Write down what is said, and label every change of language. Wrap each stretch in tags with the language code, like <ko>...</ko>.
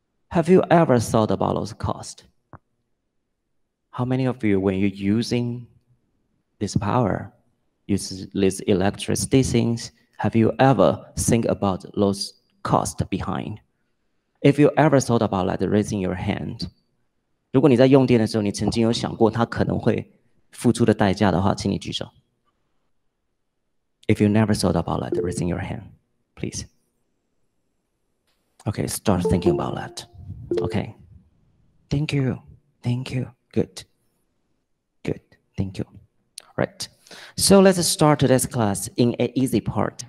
<en>Have you ever thought about those costs? How many of you, when you're using this power, use these electricity things, have you ever think about those costs behind? If you ever thought about that, raising your hand.</en> <zh>如果你在用电的时候，你曾经有想过它可能会付出的代价的话，请你举手。</zh> <en>If you never thought about that, raising your hand, please. Okay, start thinking about that. Okay. Thank you. Thank you. Good. Good. Thank you. Right. So let's start today's class in an easy part.</en>